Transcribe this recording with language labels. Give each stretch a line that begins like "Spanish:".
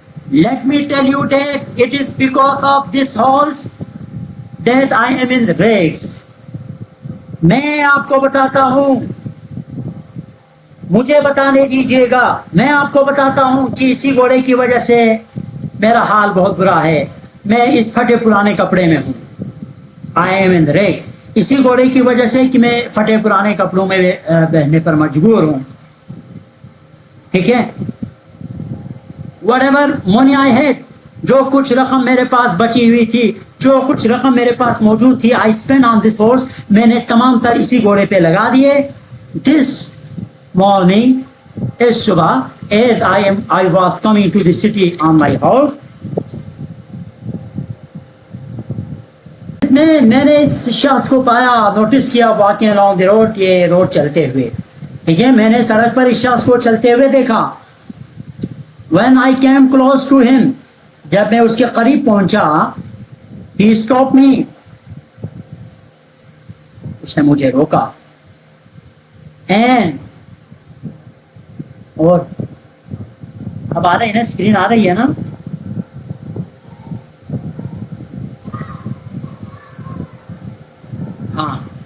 English: Let me tell you that it is because of this horse that I am in the race.
Urdu: میں آپ کو بتاتا ہوں, مجھے بتانے دیجیے گا, میں آپ کو بتاتا ہوں کہ اسی گھوڑے کی وجہ سے میرا حال بہت برا ہے. میں اس پھٹے پرانے کپڑے میں ہوں.
English: I am in the race.
Urdu: اسی گھوڑے کی وجہ سے کہ میں پھٹے پرانے کپڑوں میں بہنے پر مجبور ہوں. ٹھیک ہے.
English: whatever money I had,
Urdu: جو کچھ رقم میرے پاس بچی ہوئی تھی, جو کچھ رقم میرے پاس موجود تھی,
English: I spent on this horse,
Urdu: میں نے تمام تر اسی گھوڑے پہ لگا دیے.
English: This morning,
Urdu: اس صبح,
English: as I was coming to the city on my horse,
Urdu: میں نے اس شخص کو پایا, نوٹس کیا,
English: walking along the road,
Urdu: یہ روڈ چلتے ہوئے. ٹھیک ہے, میں نے سڑک پر اس شخص کو چلتے ہوئے دیکھا.
English: When I came close to him,
Urdu: جب میں اس کے قریب پہنچا,
English: he stopped me,
Urdu: اس نے مجھے روکا. And اور اب آ رہی ہے نا, اسکرین آ رہی ہے نا, ہاں.